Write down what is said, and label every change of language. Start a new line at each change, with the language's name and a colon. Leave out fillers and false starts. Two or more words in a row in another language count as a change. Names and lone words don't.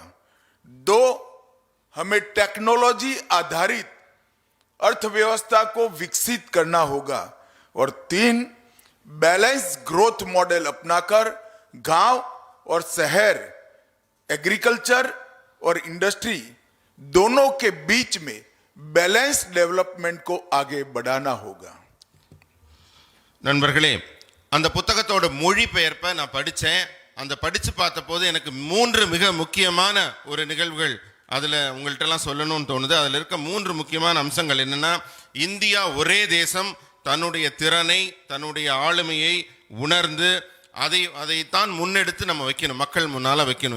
Hindi: 2, हमें टेक्नोलॉजी आधारित अर्थव्यवस्था को विकसित करना होगा। और 3,
English: balance growth model
Hindi: अपनाकर गांव और शहर, एग्रीकल्चर और इंडस्ट्री दोनों के बीच में
English: balance development
Hindi: को आगे बढ़ाना होगा।
Tamil: நண்பர்களே, அந்த புத்தகத்தோட மொழிபெயர்ப்பை நான் படித்தேன். அந்த படித்து பார்த்த போது எனக்கு 3 மிக முக்கியமான ஒரு நிகழ்வுகள் அதில் உங்கள்கிட்டலாம் சொல்லணும்னு தோணுது. அதில் இருக்க 3 முக்கியமான அம்சங்கள் என்னென்னா, இந்தியா ஒரே தேசம், தன்னுடைய திறனை, தன்னுடைய ஆளுமையை உணர்ந்து அதைத்தான் முன்னெடுத்து நம்ம வைக்கணும், மக்கள் முன்னால் வைக்கணும்.